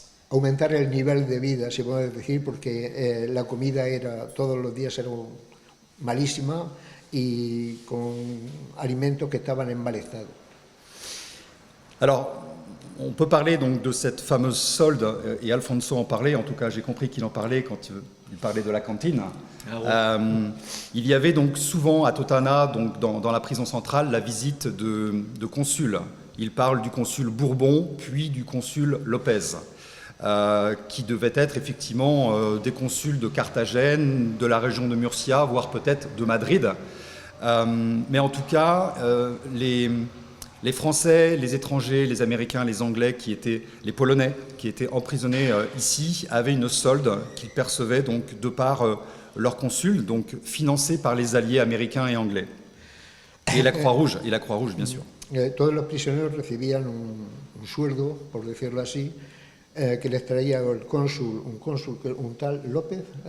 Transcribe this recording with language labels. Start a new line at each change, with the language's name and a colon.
Spanish: aumentar el nivel de vida, se puede decir, porque la comida todos los días era malísima y con alimentos que estaban en mal estado.
French: Alors, on peut parler donc de cette fameuse solde, et Alfonso en parlait, en tout cas j'ai compris qu'il en parlait quand il parlait de la cantine. Ah ouais. Il y avait donc souvent à Totana, donc dans la prison centrale, la visite de consuls. Il parle du consul Bourbon, puis du consul Lopez, qui devaient être effectivement des consuls de Carthagène, de la région de Murcia, voire peut-être de Madrid. Mais en tout cas, les Français, les étrangers, les Américains, les Anglais, les Polonais qui étaient emprisonnés ici, avaient une solde qu'ils percevaient donc de par leur consul, donc financée par les alliés américains et anglais. Et la Croix-Rouge, bien sûr.
Spanish: Todos los prisioneros recibían un sueldo, por decirlo así, que les traía un tal López,